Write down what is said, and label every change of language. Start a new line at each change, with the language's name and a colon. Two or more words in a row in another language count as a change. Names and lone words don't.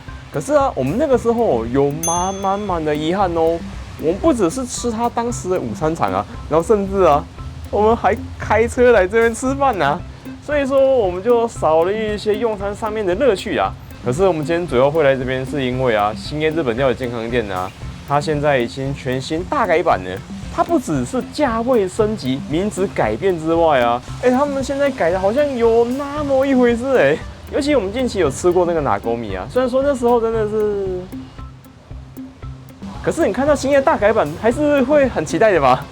Chinese: 可是啊，我們那個時候有滿的遺憾哦。我們不只是吃他當時的午餐場啊，然後甚至啊，我們還開車來這邊吃飯啊。所以說我們就少了一些用餐上面的樂趣啊。可是我們今天主要會來這邊，是因為啊，興業日本料理健康店啊，它現在已經全新大改版了。它不只是價位升級、名字改變之外啊，他們現在改的好像有那麼一回事尤其我們近期有吃過那個拿溝米啊，雖然說那時候真的是，可是你看到興業大改版，還是會很期待的吧？